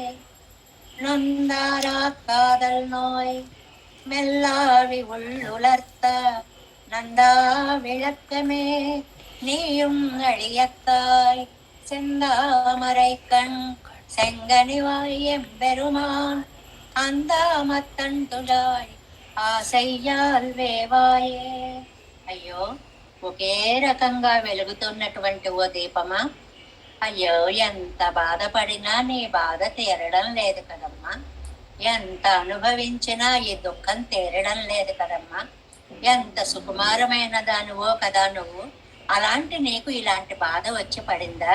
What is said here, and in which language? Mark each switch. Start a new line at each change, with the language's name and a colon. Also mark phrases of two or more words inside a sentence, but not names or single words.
Tamil: நொந்தாரா காதல் நோய் மெல்லாவி உள்ளுலர்த்த நந்தா விளக்கமே நீயும் அழியத்தாய் செந்தாமரை கண் செங்கனிவாய் எம்பெருமான் அந்தாமத்தன் துழாய் ஆசையால் வேவாயே.
Telugu: అయ్యో, ఒకే రకంగా వెలుగుతున్నటువంటి ఓ దీపమా, అయ్యో ఎంత బాధపడినా నీ బాధ తీరడం లేదు కదమ్మా, ఎంత అనుభవించినా ఈ దుఃఖం తీరడం లేదు కదమ్మా, ఎంత సుకుమారమైన దానివో కదా నువ్వు, అలాంటి నీకు ఇలాంటి బాధ వచ్చి పడిందా?